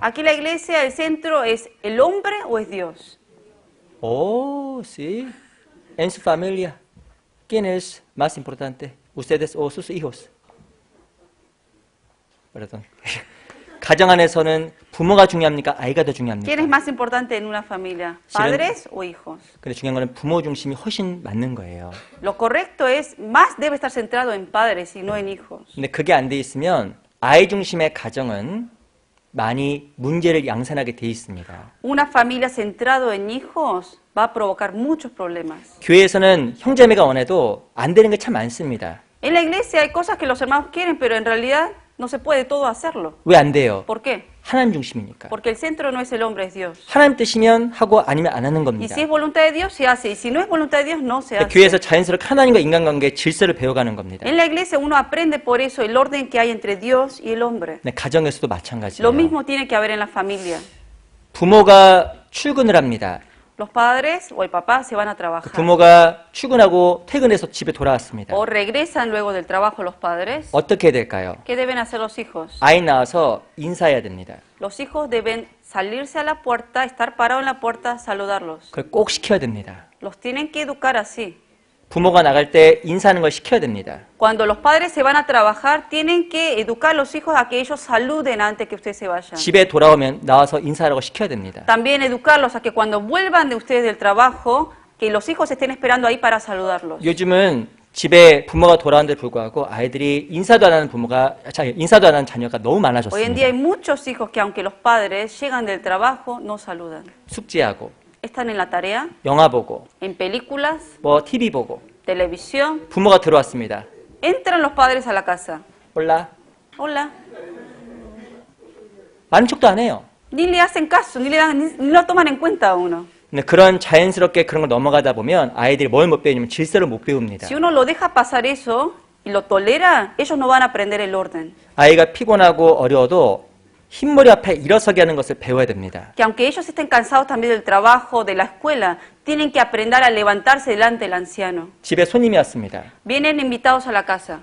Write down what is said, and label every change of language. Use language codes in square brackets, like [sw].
[es] Aquí la iglesia, el centro es el hombre o es Dios. Oh, sí. En su familia, ¿quién es más importante? ¿Ustedes o sus hijos? Perdón. [ko] 가정 안에서는 부모가 중요합니까? 아이가 더 중요합니까? [es] ¿Quién es más importante en una familia? ¿Padres o hijos? [ko] 근데 중요한 거는 부모 중심이 훨씬 맞는 거예요. [es] Lo correcto es, más debe estar centrado en padres y no en hijos. [ko] 근데 그게 안 돼 있으면 아이 중심의 가정은 많이 문제를 양산하게 돼 있습니다. [es] Una familia centrado en hijos va a provocar muchos problemas. [ko] 교회에서는 형제매가 원해도 안 되는 게 참 많습니다. [es] En la iglesia hay cosas que los hermanos quieren, pero en realidad no se puede todo hacerlo. [ko] 왜 안 돼요? [es] ¿Por qué? [ko] 하나님 중심이니까. [es] Porque el centro no es el hombre, es Dios. [ko] 하나님 뜻이면 하고 아니면 안 하는 [es] Y [ko] 겁니다. [es] si es voluntad de Dios, se hace. Y si no es voluntad de Dios, no se hace. [ko] 교회에서 자연스럽게 하나님과 인간관계의 질서를 배워가는 겁니다. [es] En la iglesia uno aprende por eso el orden que hay entre Dios y el hombre. [ko] 네, 가정에서도 마찬가지예요. [es] Lo mismo tiene que haber en la familia. [ko] 부모가 출근을 합니다. [es] Los padres o el papá se van a trabajar. [ko] 부모가 출근하고 퇴근해서 집에 돌아왔습니다. [es] O regresan luego del trabajo los padres. [ko] 어떻게 해야 될까요? [es] ¿Qué deben hacer los hijos? [ko] 아이 낳아서 인사해야 됩니다. [es] Los hijos deben salirse a la puerta, estar parados en la puerta, saludarlos. [ko] 그걸 꼭 시켜야 됩니다. [es] Los tienen que educar así. [ko] 부모가 나갈 때 인사하는 걸 시켜야 됩니다. [es] Cuando los padres se van a trabajar, tienen que educar a los hijos a que ellos saluden antes que ustedes se vayan. [ko] 집에 돌아오면 나와서 인사하라고 시켜야 됩니다. [es] También educarlos a que cuando vuelvan de ustedes del trabajo, que los hijos estén esperando ahí para saludarlos. [ko] 요즘은 집에 부모가 돌아오는데 불구하고 아이들이 인사도 안 하는 인사도 안 하는 자녀가 너무 [es] Hoy en día hay muchos hijos que aunque los padres llegan del trabajo, no saludan. [ko] 숙제하고 [es] Están en la tarea, [ko] 영화 보고 [es] en películas, [ko] 뭐 TV 보고 [es] televisión. [ko] 부모가 들어왔습니다. [es] Entran los padres a la casa. [ko] 몰라. [es] Hola. [ko] 아는 척도 안 해요. [es] Ni le hacen caso, ni lo toman en cuenta a uno. [ko] 근데 그런 자연스럽게 그런 걸 넘어가다 보면 아이들이 뭘 못 배우냐면 질서를 못 배웁니다. [es] Si uno lo deja pasar eso y lo tolera, ellos no van a aprender el orden. [ko] 아이가 피곤하고 어려워도 흰머리 앞에 일어서게 하는 것을 배워야 됩니다. [es] Que aunque ellos estén cansados también del trabajo, de la escuela, tienen que aprender a levantarse delante del anciano. [ko] 집에 손님이 왔습니다. [es] Vienen invitados a la casa.